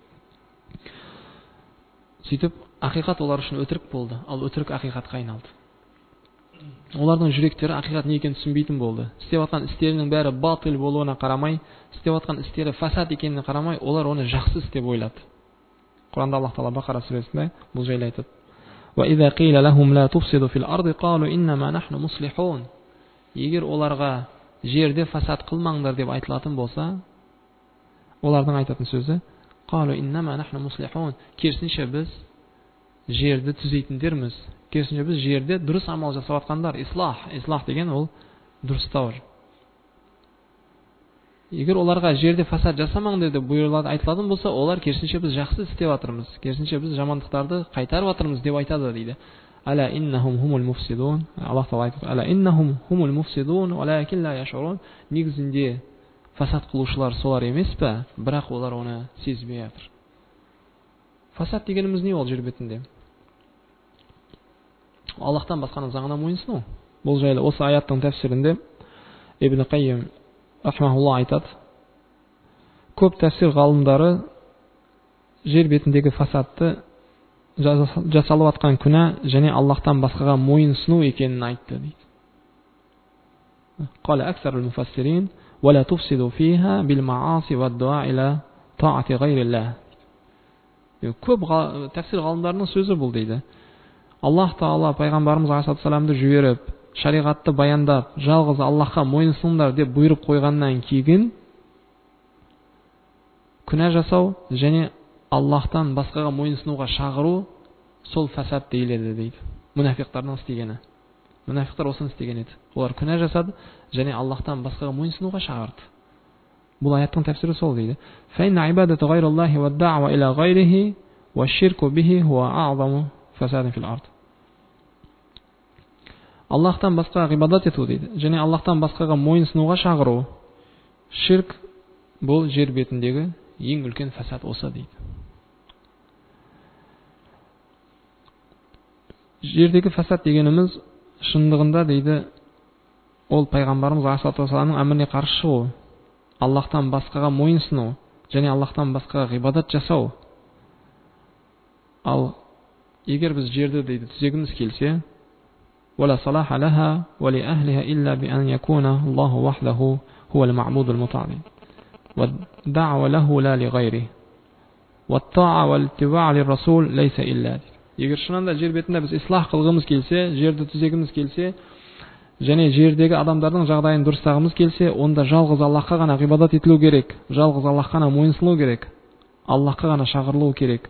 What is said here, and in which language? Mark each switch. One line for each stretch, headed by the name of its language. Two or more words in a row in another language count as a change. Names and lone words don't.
Kazakh: Сөйтіп, ақиқат олар үшін өтірік болды, ал өтірік ақиқатқа айналды. Олардың жүректері ақиқат не екенін түсінбейтін болды. Істеп жатқан істерінің бәрі батыл болуына қарамай, істеп жатқан істері фасад екеніне қарамай, олар оны жақсы істеп ойлады. Құранда Аллах Тағала Бақара сүресінде бұл жайлы айтады.
Arabic: وَإِذَا قِيلَ لَهُمْ لَا تُفْسِدُوا فِي الْأَرْضِ قَالُوا إِنَّمَا نَحْنُ مُصْلِحُونَ.
Kazakh: Егер оларға жерде фасад қылмаңдар деп айтылатын болса, олардың айтатын сөзі
Arabic: قَالُوا إِنَّمَا نَحْنُ مُصْلِحُونَ.
Kazakh: Керісінше біз жерді түзейтіндерміз. Керісінше біз жерде дұрыс амал жасап жатқандар. Ислах деген ол дұрыстау. Егер оларға жерде фасад жасамаңдар деп бұйырылады айтылатын болса, олар керісінше біз жақсы істеп жатырмыз, керісінше біз жамандықтарды қайтарып жатырмыз деп айтады дейді.
Arabic: ألا إنهم هم المفسدون.
Kazakh: Аллах Тағала айтады:
Arabic: ألا إنهم هم المفسدون ولكن لا يشعرون.
Kazakh: Негізінде фасад қылушылар солар емес пе, бірақ олар оны сезбей жатыр. Фасад дегеніміз не ол жер бетінде? Аллахтан басқаның заңына мойынсыну. Бұл жайлы осы аяттың тәфсирінде Ибн Қаййим рахмахулла айтады. Көп тәфсир ғалымдары жер бетіндегі фасадты жасалып жатқан күнә және Аллахтан басқаға мойынсыну екенін айтты дейді.
Arabic: قال أكثر المفسرين و لا تفسدوا فيها بالمعاصي و الدعاء إلى طاعة غير الله.
Kazakh: Көп тәфсир ғалымдарының сөзі бұл дейді. Аллах Тағала пайғамбарымыз алейхиссаламды жіберіп, шариғатты баяндап, жалғыз Аллахқа мойынсыныңдар деп бұйырып қойғаннан кейін күнә жасау және Аллахтан басқаға мойынсынуға шақыру сол фасад дейіледі дейді. Мұнафиқтардың істегені. Мұнафиқтар осыны істеген еді. Олар күнә жасады және Аллахтан басқаға мойынсынуға шақырды. Бұл аяттың тәфсірі сол дейді.
Arabic: فَإِنَّ عِبَادَةَ غَيْرِ اللَّهِ وَالدَّعْوَ إِلَى غَيْرِهِ وَالشِّرْكُ بِهِ هُوَ أَعْظَمُ فَسَادٍ فِي الْأَرْضِ.
Kazakh: Аллахтан басқаға ғибадат ету дейді. Және Аллахтан басқаға мойынсынуға шақыру. Ширк бұл жер бетіндегі ең үлкен фасад осы дейді. Жердегі фасад дегеніміз шындығында дейді, ол пайғамбарымыз алейхиссаламның әміріне қарсы шығу, Аллахтан басқаға мойынсыну және Аллахтан басқаға ғибадат жасау. Ал егер біз жерді дейді түзегіміз келсе,
Arabic: ولا صلاح لها ولأهلها إلا بأن يكون الله وحده هو المعبود المطاع والدعوة له لا لغيره والطاعة والاتباع للرسول ليس إلا.
Kazakh: Егер шынында жер бетінде біз ислах қылғымыз келсе, жерді түзегіміз келсе, және жердегі адамдардың жағдайын дұрыстағымыз келсе, онда жалғыз Аллахқа ғана ғибадат етілу керек, жалғыз Аллахқа ғана мойынсыну керек, Аллахқа ғана шақырылу керек.